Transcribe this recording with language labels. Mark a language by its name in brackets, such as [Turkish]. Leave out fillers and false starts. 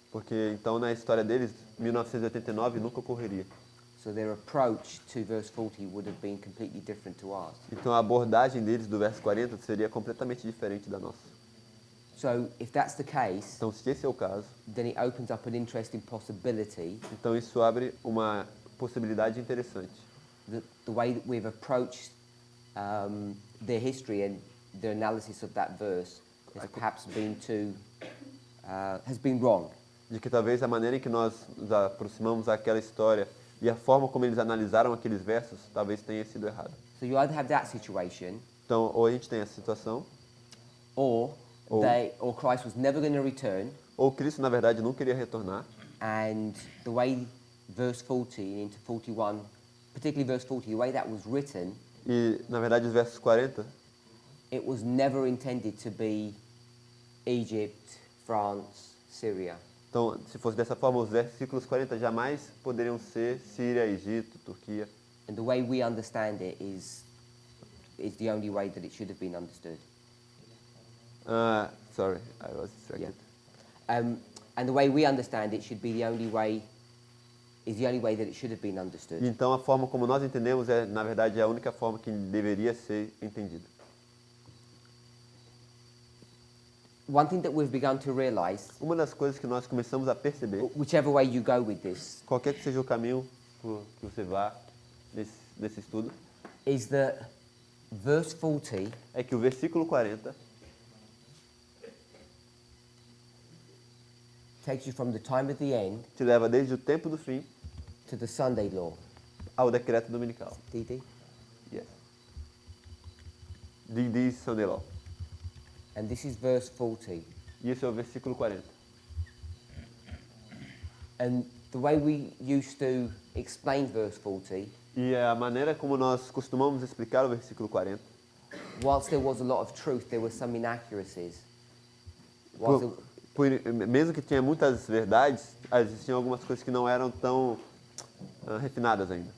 [Portuguese] Porque então na história deles, 1989 nunca ocorreria. [English] So their approach to verse 40 would have been completely different to ours. [Portuguese] Então a abordagem deles do verso 40 seria completamente diferente da nossa. [English] So if that's the case, [Portuguese] Então se esse é o caso, [English] then it opens up an interesting possibility [Portuguese] então isso abre uma possibilidade interessante. [English] that the way that we've approached their history and the analysis of that verse has perhaps been has been wrong. [Portuguese] De que talvez a maneira em que nós nos aproximamos daquela história e a forma como eles analisaram aqueles versos talvez tenha sido errada. [English] So you either have that situation, [Portuguese] Então ou a gente tem essa situação, [English] or Or- or Christ was never going to return, [Portuguese] ou Cristo na verdade não queria retornar, [English] and the way verse 40 into 41, particularly verse 40, the way that was written, [Portuguese] e na verdade os versos 40, [English] it was never intended to be Egypt, France, Syria. [Portuguese] então se fosse dessa forma os versículos 40 jamais poderiam ser Síria, Egito, Turquia. [English] And the way we understand it is the only way that it should have been understood. Sorry, I was distracted. And the way we understand it should be the only way that it should have been understood. [Portuguese] Então a forma como nós entendemos é, na verdade, a única forma que deveria ser entendida. [English] One thing that we've begun to realize, [Portuguese] Uma das coisas que nós começamos a perceber, [English] whichever way you go with this, [Portuguese] qualquer que seja o caminho que você vá nesse estudo, [English] is that verse 40 [Portuguese] é que o versículo 40 [English] takes you from the time of the end [Portuguese] te leva desde o tempo do fim [English] to the Sunday law. [Portuguese] ao decreto dominical. DD? [English] Yes. D.D. Sunday Law. And this is verse 40. [Portuguese] E esse é o versículo 40. [English] And the way we used to explain verse 40, [Portuguese] E a maneira como nós costumamos explicar o versículo 40, [English] whilst there was a lot of truth, there were some inaccuracies. Whilst [Portuguese] mesmo que tinha muitas verdades, existiam algumas coisas que não eram tão refinadas ainda.